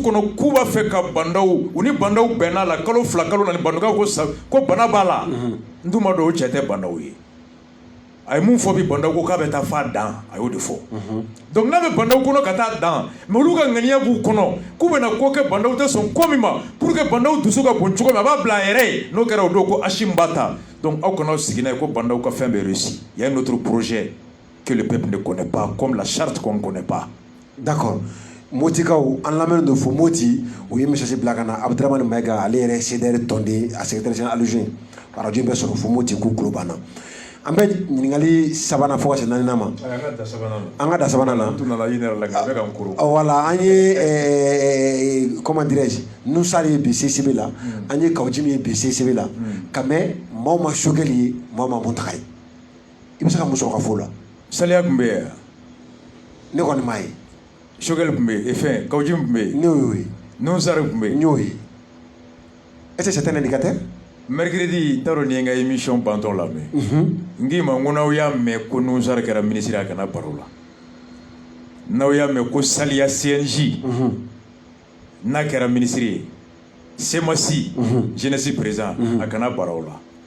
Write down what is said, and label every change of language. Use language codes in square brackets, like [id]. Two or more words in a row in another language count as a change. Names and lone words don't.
[bm] kɔnɔ k'u b'a fɛ ka bandaw u ni bandaw bɛnna la kalo 2 kalo 4 bandaw ko bana b'a la n tun ma dɔn o cɛ tɛ bandaw ye a ye mun fɔ bi bandaw ko k'a bɛ taa f'a dan a y'o de fɔ donc n'a bɛ bandaw kɔnɔ ka taa dan mais olu ka ŋaniya b'u kɔnɔ k'u bɛna ko kɛ bandaw tɛ sɔn ko min ma pour que bandaw dusu ka bon cogo min a b'a bila a yɛrɛ ye n'o kɛra o don ko Hachim b'a ta donc aw kana sigi n'a ye ko bandaw ka fɛn bɛɛ [fr] réussi il y a un autre projet que le peuple ne connaît pas comme la charte qu'on ne connaît pas. D'accord. [bm] Motikaw an lamɛn do fo Moti o ye message bila kana Abdramane Maïga ale yɛrɛ CDR tɔnden a [fr] secrétaire général adjoint [bm] radio bɛ sɔrɔ fo Moti k'u tulo banna an bɛ ɲininkali sabanan fo ka se naaninan ma an ka da sabanan na voilà an ye [fr] comment dirais-je [bm] Nusar ye bi CCB la an ye Kawjim ye bi CCB la ka mɛn maaw ma Choguel ye maaw ma Muntaka ye i bɛ se ka mun sɔrɔ ka fɔ o la Saliya tun bɛ yen ne kɔni m'a ye Choguel tun bɛ yen fɛn Kawjim tun bɛ yen ne y'o ye Nusar tun bɛ yen n y'o ye [fr] est-ce que c'est un indicateur [bm] mercredi t'a dɔn ni ye n ka émission bantɔ lamɛn n k'i ma n ko n'aw y'a mɛn ko Nusar kɛra ministre a kana baro la n'aw y'a mɛn ko Saliya CNJ n'a kɛra ministre ye Semasi [fr] jeunesse président [bm] a kana baro la